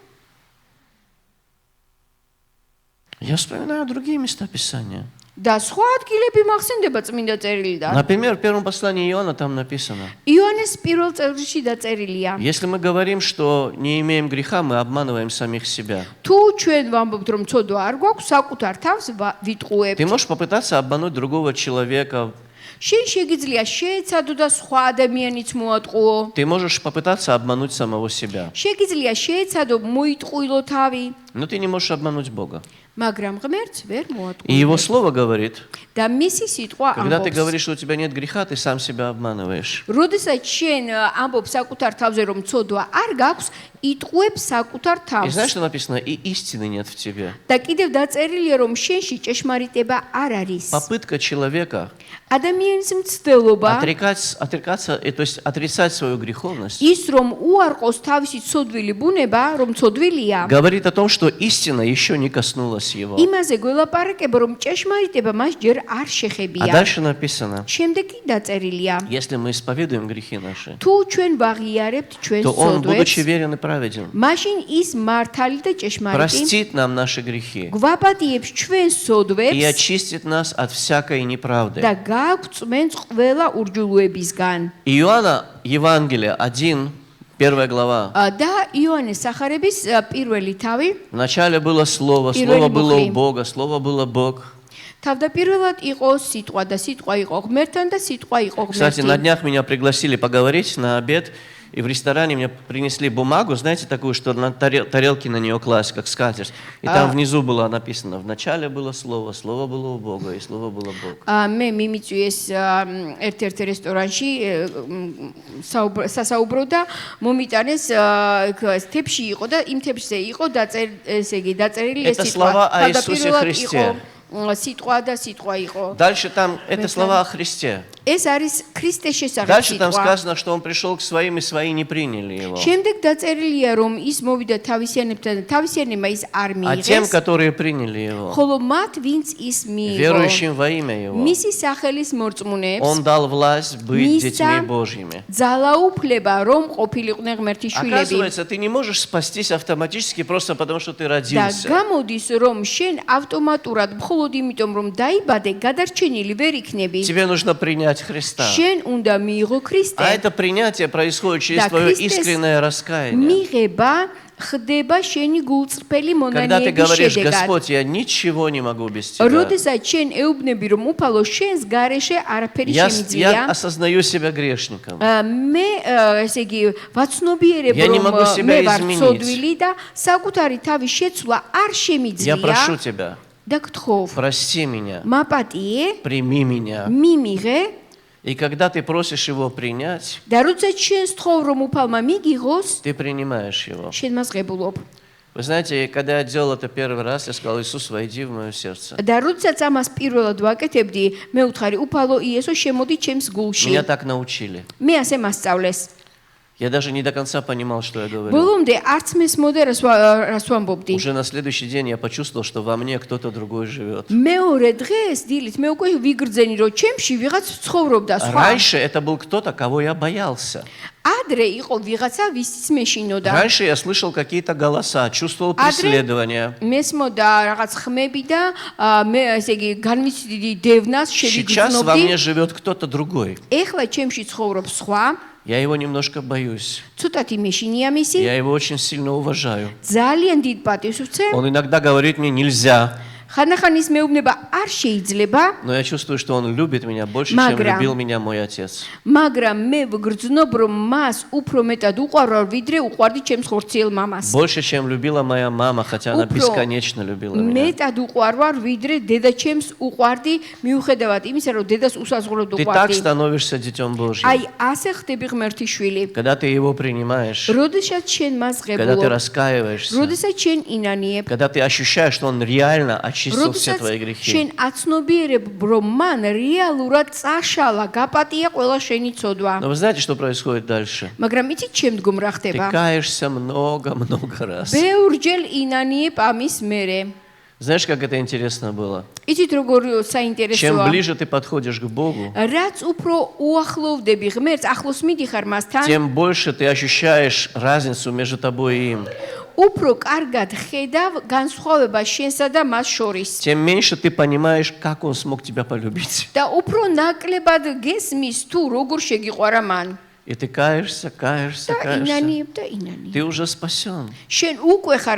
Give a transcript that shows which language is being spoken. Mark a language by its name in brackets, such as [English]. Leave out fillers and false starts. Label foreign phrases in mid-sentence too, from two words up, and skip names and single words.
[Russian] Я вспоминаю другие места Писания. [Georgian] და სხვა ადგილები მახსენდება წმინდა წერილიდან. [Russian] Например, в первом послании Иоанна там написано. [Georgian] იონეს პირველ წერილში დაწერილია. [Russian] Если мы говорим, что не имеем греха, мы обманываем самих себя. [Georgian] თუ ჩვენ ვამბობთ, რომ ცოდვა არ გვაქვს, საკუთარ თავს ვიტყუებთ. [Russian] Ты можешь попытаться обмануть другого человека. [Georgian] შენ შეგიძლია შეეცადო და სხვა ადამიანიც მოატყუო. [Russian] Ты можешь попытаться обмануть самого себя. [Georgian] შეგიძლია შეეცადო მოიტყუილო თავი, [Russian] Но ты не можешь обмануть Бога. [Georgian] მაგრამ ღმერთს ვერ [Russian] И [Georgian] მოატყუო. [Russian] Его Слово говорит, [Georgian] და მისი სიტყვა [Russian] когда ты [Georgian] ამბობს. [Russian] говоришь, что у тебя нет греха, ты сам себя обманываешь. [Georgian] როდესაც შენ ამბობ საკუთარ თავზე რომ ცოდვა არ გაქვს, იტყუებ საკუთარ [Russian] И [Georgian] თავს. [Russian] знаешь, что написано? И истины нет в тебе. [Georgian] და კიდევ დაწერილია რომ შენში ჭეშმარიტება არ არის. [Russian] Попытка человека [Georgian] ადამიანის მცდელობა [Russian] отрекаться, то есть отрицать свою греховность, [Georgian] ის რომ უარყოს თავისი ცოდვილი ბუნება, რომ ცოდვილია, [Russian] говорит о том, что истина еще не коснулась его. [Georgian] იმაზე გველაპარაკება, რომ ჭეშმარიტება მას ჯერ არ [Russian] А [Georgian] შეხებია. [Russian] дальше написано, [Georgian] შემდეგ კი დაწერილია, [Russian] если мы исповедуем грехи наши, [Georgian] თუ ჩვენ ვაღიარებთ ჩვენს [Russian] то Он, будучи [Georgian] ცოდვებს, [Russian] верен и праведен, [Georgian] მაშინ ის მართალი და ჭეშმარიტი [Russian] простит нам наши грехи [Georgian] გვაპატიებს ჩვენს [Russian] и [Georgian] ცოდვებს [Russian] очистит нас от всякой неправды. [Georgian] და გაგვწმენს ყველა ურჯულუებისგან. [Russian] Иоанна, Евангелие 1, 1 глава. [Georgian] და იოანეს სახარების პირველი თავი [Russian] Вначале было Слово, Первый Слово было [Georgian] мухли. [Russian] у Бога, Слово было Бог. [Georgian] თავდაპირველად იყო სიტყვა და ситყვა იყო ღმერთთან და ситყვა იყო [Russian] Кстати, на [Georgian] ღმერთი. [Russian] днях меня пригласили поговорить на обед, и в ресторане мне принесли бумагу, знаете, такую, что на тарелки на нее класть, как скатерть. И там внизу было написано, вначале было Слово, Слово было у Бога, и Слово было Бог. [Georgian] მე მიმიწვიეს ერთ-ერთ რესტორანში სასაუბრო და მომიტანეს თებში იყო და იმ თებში იყო ესე იგი დაწერილი ეს [Russian] Это [Georgian] სიტყვა. [Russian] слова о Иисусе [Georgian] თავდაპირველად [Russian] Христе. [Georgian] იყო სიტყვა და სიტყვა იყო. [Russian] Дальше там, это слова о Христе. [Georgian] ეს არის ქრისტეს შესახებ [Russian] Дальше там [Georgian] სიტყვა. [Russian] сказано, что Он пришел к своим, и свои не приняли Его. [Georgian] შემდეგ დაწერილია რომ ის მოვიდა თავისიანებთან და თავისიანებმა ის არ [Russian] А тем, [Georgian] მიიღეს. [Russian] которые приняли Его, [Georgian] ხოლო მათ ვინც ის მიიღო [Russian] верующим во имя Его, [Georgian] მისი სახელის მორწმუნეებს [Russian] Он дал власть быть [Georgian] Миса [Russian] детьми Божьими. [Georgian] ძალაუფლება რომ ყოფილიყვნენ ღმერთის შვილები [Russian] Оказывается, ты не можешь спастись автоматически просто потому, что ты [Georgian] და [Russian] родился. [Georgian] გამოდის რომ შენ ავტომატურად მხოლოდ იმიტომ რომ დაიბადე გადარჩენილი ვერ იქნები [Russian] Тебе нужно принять Христа. [Georgian] შენ უნდა მიიღო [Russian] А [Georgian] ქრისტე [Russian] это принятие происходит через Да, твое Христос искреннее раскаяние. [Georgian] მიღება ხდება შენი გულწრფელი [Russian] Когда ты [Georgian] მონანიების [Russian] говоришь, [Georgian] შედეგად. [Russian] Господь, я ничего не могу без тебя. [Georgian] როდესაც შენ ეუბნები, რომ უფალო შენს გარეშე არაფერი [Russian] Я [Georgian] შემიძლია, [Russian] осознаю себя грешником. [Georgian] მე ესე იგი ვაცნობიერებ, [Russian] Я не [Georgian] რომ [Russian] могу себя [Georgian] მე ვარ [Russian] изменить. [Georgian] ცოდვილი და საკუთარი თავის შეცვლა არ [Russian] Я [Georgian] შემიძლია [Russian] прошу тебя, [Georgian] და გთხოვ, [Russian] прости меня, [Georgian] მაპატიე, [Russian] прими меня. [Georgian] მიმიღე [Russian] И когда ты просишь его принять, [Georgian] და როდესაც შენ სთხოვ, რომ უფალმა მიგიღოს, [Russian] ты принимаешь его. [Georgian] შენ მას ღებულობ. [Russian] Вы знаете, когда я делал это первый раз, я сказал, Иисус, войди в мое сердце. [Georgian] და როდესაც ამას პირველად ვაკეთებდი, მე ვთხარი, უფალო იესო, შემოდი ჩემს გულში. [Russian] Меня так научили. [Georgian] მე ასე მასწავლეს. [Russian] Я даже не до конца понимал, что я говорю. [Georgian] ბოლომდე არც მესმოდა რას ვამბობდი. [Russian] Уже на следующий день я почувствовал, что во мне кто-то другой живет. [Georgian] მეორე დღეს დილით მე უკვე ვიგრძენი, რომ ჩემში вигац ცხოვრობდა სხვა. [Russian] Раньше это был кто-то, кого я боялся. [Georgian] ადრე იყო ვიღაცა, ვისიც მეშინოდა. [Russian] Раньше я слышал какие-то голоса, чувствовал преследование. [Georgian] მესმოდა რაღაც ხმები და მე ესე იგი განვიცდი დევნას [Russian] Сейчас во [Georgian] შევიგრძნობდი. [Russian] мне живет кто-то другой. [Georgian] ეხლა ჩემში ცხოვრობს სხვა. [Russian] Я его немножко боюсь. [Georgian] ცოტათი მეშინია მისი. [Russian] Я его очень сильно уважаю. [Georgian] ძალიან დიდ პატივს ვცემ. [Russian] Он иногда говорит мне нельзя, [Georgian] ხანახან ის მეუბნება არ შეიძლება, [Russian] но я чувствую, что он любит меня больше, чем [Georgian] Მაგრამ- [Russian] любил меня мой отец. [Georgian] მაგრამ მე ვგრძნობ, რომ მას უფრო მეტად უყვარვარ, ვიდრე უყვარდი ჩემს ხორციელ მამას. [Russian] Больше, чем любила моя мама, хотя она [Georgian] Упро- [Russian] бесконечно любила меня. [Georgian] მეტად უყვარვარ, ვიდრე დედა ჩემს უყვარდი, მიუხედავად იმისა, რომ დედას უსაზღვროდ [Russian] Ты так [Georgian] უყვარდი. [Russian] становишься детем Божьим. [Georgian] აი, ასე ხდები ღმერთის შვილი. [Russian] Когда ты его принимаешь, [Georgian] როდესაც შენ მას [Russian] когда ты [Georgian] ღებულობ, [Russian] раскаиваешься, [Georgian] როდესაც შენ ინანიებ, [Russian] когда ты ощущаешь, что он реально очистил все [Georgian] როდესაც [Russian] твои грехи. [Georgian] შენ აცნობიერებ, რომ მან რეალურად წაშალა, გაპატია ყველა შენი ცოდვა. [Russian] Но вы знаете, что происходит дальше? [Georgian] მაგრამ იცით შემდგომ რა [Russian] Ты [Georgian] ხდება? [Russian] каешься много-много раз. [Georgian] ბევრჯერ ინანიებ ამის მერე. [Russian] Знаешь, как это интересно было? [Georgian] იცით როგორ [Russian] Чем [Georgian] საინტერესოა? [Russian] ближе ты подходишь к Богу, [Georgian] რაც უფრო უახლოვდები ღმერთს, ახლოს მიდიხარ მასთან, [Russian] тем больше ты ощущаешь разницу между тобой и им. [Georgian] უფრო კარგად ხედავ განსხვავებას შენსა და მას შორის. [Russian] Тем меньше ты понимаешь, как он смог тебя полюбить. [Georgian] და უფრო накლებად გესმის თუ როგორ შეგიყვარა მან. [Russian] И ты каешься, каешься, [Georgian] და [Russian] каешься. [Georgian] ინანიებ და ინანიებ. [Russian] Ты уже спасен. [Georgian] შენ უკვე ხარ